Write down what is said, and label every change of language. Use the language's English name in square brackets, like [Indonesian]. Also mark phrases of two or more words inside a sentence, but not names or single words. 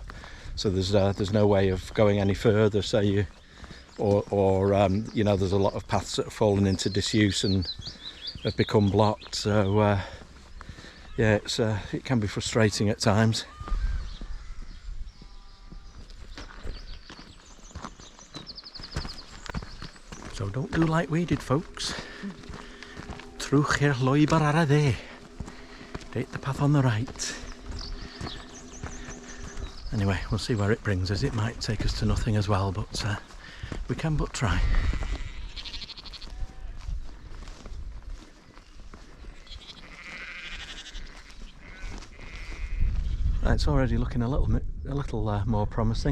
[English] So there's no way of going any further. So you you know, there's a lot of paths that have fallen into disuse and have become blocked. So yeah, it can be frustrating at times. So don't do like we did, folks. [Welsh] Trwch i'r lwybyr ar y dde. [English] Take the path on the right. Anyway, we'll see where it brings us. It might take us to nothing as well, but we can but try. It's already looking a little more promising.